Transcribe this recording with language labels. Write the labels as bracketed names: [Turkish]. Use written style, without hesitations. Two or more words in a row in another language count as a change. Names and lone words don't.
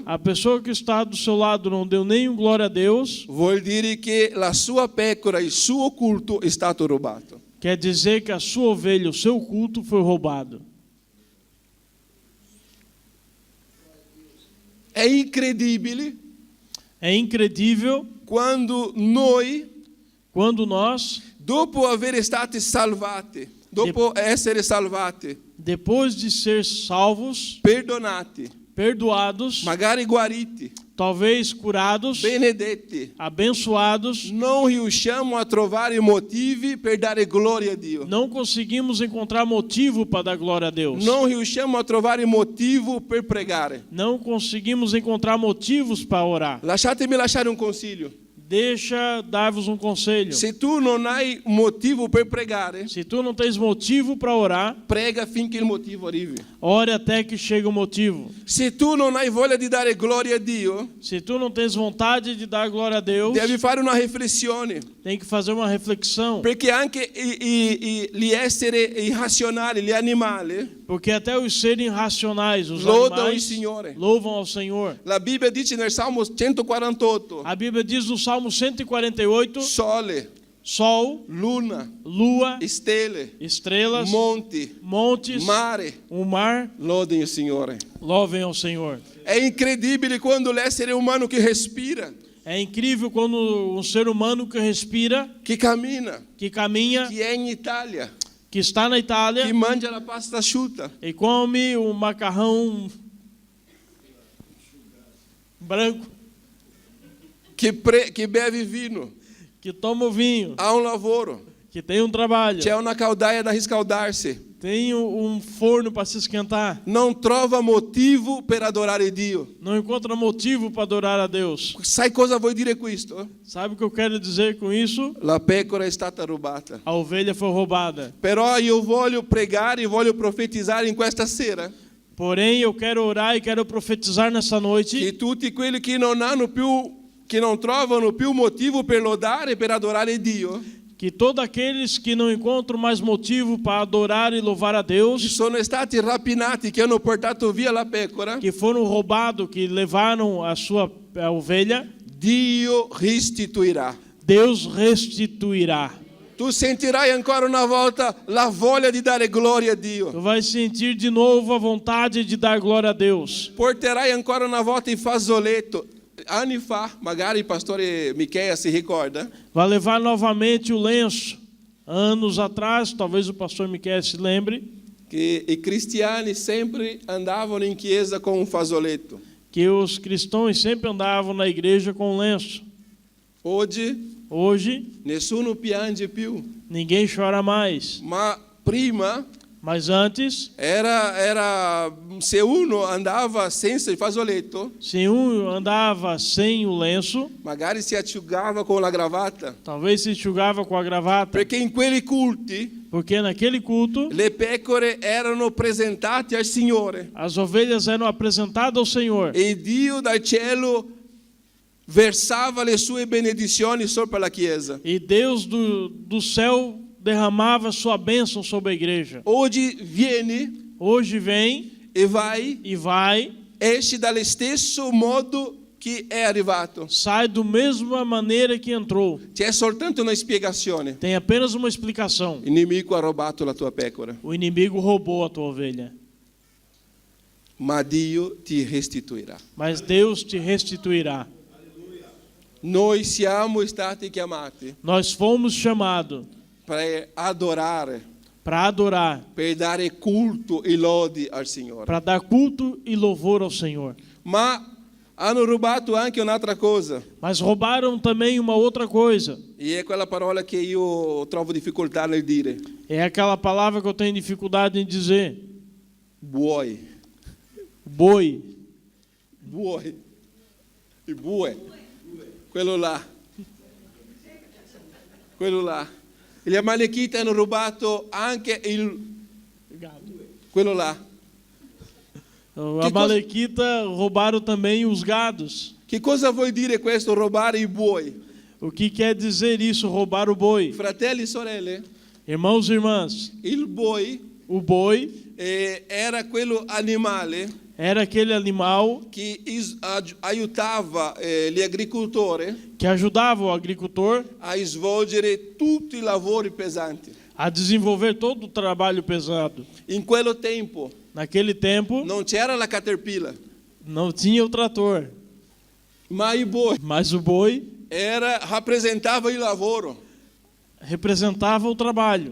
[Portuguese] a pessoa que está do seu lado não deu nem glória a Deus, [Italian] vuol dire che la sua pecora, il suo culto è stato rubato. [Portuguese] quer dizer que a sua ovelha, o seu culto foi roubado. [Italian] È incredibile [Portuguese] É incredível [Italian] quando noi [Portuguese] Quando nós, [Italian] dopo aver stati salvati, dopo essere salvati, [Portuguese] depois de ser salvos, [Italian] perdonati, [Portuguese] perdoados, [Italian] magari guariti, [Portuguese] talvez curados, [Italian] benedetti, [Portuguese] abençoados, [Italian] non riusciamo a trovare motivi per dare gloria a Dio. [Portuguese] não conseguimos encontrar motivo para dar glória a Deus. [Italian] Non riusciamo a trovare motivo per pregare. [Portuguese] Não conseguimos encontrar motivos para orar. [Italian] Lasciatemi lasciare un consiglio. [Portuguese] Deixa dar-vos um conselho. [Italian] Se tu non hai motivo per pregare, [Portuguese] Se tu não tens motivo para orar, [Italian] prega finché il motivo arrivi. [Portuguese] ore até que chegue o motivo. [Italian] Se tu non hai voglia di dare gloria a Dio, [Portuguese] Se tu não tens vontade de dar glória a Deus, [Italian] devi fare una riflessione, [Portuguese] tem que fazer uma reflexão. [Italian] perché anche gli esseri irrazionali, gli animali, [Portuguese] Porque até os seres irracionais, os [Italian] lodam il [Portuguese] animais, [Italian] Signore. [Portuguese] louvam ao Senhor. [Italian] La Bibbia dice nel Salmo 148, [Portuguese] A Bíblia diz no Salmo 148, [Italian] sole, [Portuguese] sol, [Italian] luna, [Portuguese] lua, [Italian] stelle, [Portuguese] estrelas, [Italian] monti, [Portuguese] montes, [Italian] mare, [Portuguese] o mar, [Italian] lodem il Signore. [Portuguese] louvem ao Senhor. [Italian] È incredibile quando l'essere umano che respira, [Portuguese] É incrível quando um ser humano que respira, [Italian] che cammina, [Portuguese] que caminha, [Italian] che è in Italia, [Portuguese] que está na Itália [Italian] che mangia la pasta asciutta, [Portuguese] e come o macarrão branco, [Italian] che beve vino, [Portuguese] que toma o vinho, [Italian] ha un lavoro, [Portuguese] que tem um trabalho, [Italian] c'è una caldaia da riscaldarsi, [Portuguese] tem um forno para se esquentar, [Italian] non trova motivo per adorare Dio. [Portuguese] não encontra motivo para adorar a Deus. [Italian] Sai cosa vuol dire questo? [Portuguese] Sabe o que eu quero dizer com isso? [Italian] La pecora è stata rubata. [Portuguese] A ovelha foi roubada. [Italian] Però io voglio pregare e voglio profetizzare in questa sera [Portuguese] Porém, eu quero orar e quero profetizar nessa noite [Italian] che tutti quelli che non trovano più motivo per lodare e per adorare Dio, [Portuguese] que todos aqueles que não encontram mais motivo para adorar e louvar a [Italian] che [Portuguese] Deus, [Italian] sono stati rapinati, che hanno portato via la pecora, [Portuguese] que foram roubados, que levaram a ovelha, [Italian] Dio restituirà. [Portuguese] Deus restituirá. [Italian] Tu sentirai ancora una volta la voglia di dare gloria a Dio. [Portuguese] Tu vai sentir de novo a vontade de dar glória a Deus. [Italian] Porterai ancora una volta il fazzoletto. Anni fa, magari il pastore Micheia si ricorda, [Portuguese] Vai levar novamente o lenço. Anos atrás, talvez o pastor Miquel se lembre, [Italian] che i cristiani sempre andavano in chiesa con un fazzoletto. [Portuguese] que os cristãos sempre andavam na igreja com lenço. Hoje, [Italian] Nessuno piange più, [Portuguese] ninguém chora mais. [Italian] ma prima [Portuguese] Mas antes, [Italian] era se uno andava senza il fazzoletto, [Portuguese] se um andava sem o lenço, [Italian] magari si asciugava con la gravata, [Portuguese] talvez se enxugava com a gravata, [Italian] perché in quelli culti [Portuguese] porque naquele culto [Italian] le pecore erano presentate al Signore [Portuguese] as ovelhas eram apresentadas ao Senhor [Italian] e Dio dal cielo versava le sue benedizioni sopra la chiesa. [Portuguese] e Deus do céu derramava sua bênção sobre a igreja. [Italian] Oggi vieni [Portuguese] Hoje vem [Italian] e vai, [Portuguese] e vai, [Italian] esci dallo stesso modo che è arrivato. [Portuguese] sai da mesma maneira que entrou. [Italian] C'è soltanto una spiegazione. [Portuguese] Tem apenas uma explicação. [Italian] Il nemico ha rubato la tua pecora, [Portuguese] O inimigo roubou a tua ovelha, [Italian] ma Dio ti restituirà. [Portuguese] mas Deus te restituirá. [Italian] Noi siamo stati chiamati [Portuguese] Nós fomos chamados [Italian] per adorare, [Portuguese] para adorar, [Italian] per dare culto e lodi al Signore. [Portuguese] para dar culto e louvor ao Senhor. [Italian] Ma hanno rubato anche un'altra cosa, [Portuguese] Mas roubaram também uma outra coisa. [Italian] e è quella parola che io trovo difficoltà nel dire. [Portuguese] É aquela palavra que eu tenho dificuldade em dizer. [Italian] Buoi. [Portuguese] Boi. [Italian] Buoi. Il bue. Quello là. Quello là. Gli Amalekiti hanno rubato anche quello là. [Portuguese] A Amalequita roubaram também os gados. [Italian] Che cosa vuol dire questo, rubare i buoi? [Portuguese] O que quer dizer isso, roubar o boi? [Italian] Fratelli e sorelle, [Portuguese] Irmãos e irmãs, [Italian] il boi [Portuguese] o boi [Italian] era quello animale [Portuguese] era aquele animal [Italian] che aiutava gli agricoltori [Portuguese] que ajudava o agricultor [Italian] a svolgere tutti i lavori pesanti. [Portuguese] a desenvolver todo o trabalho pesado. [Italian] In quello tempo [Portuguese] Naquele tempo, [Italian] non c'era la Caterpillar, [Portuguese] não tinha o trator, [Italian] ma il boi [Portuguese] mas o boi [Italian] rappresentava il lavoro. [Portuguese] representava o trabalho.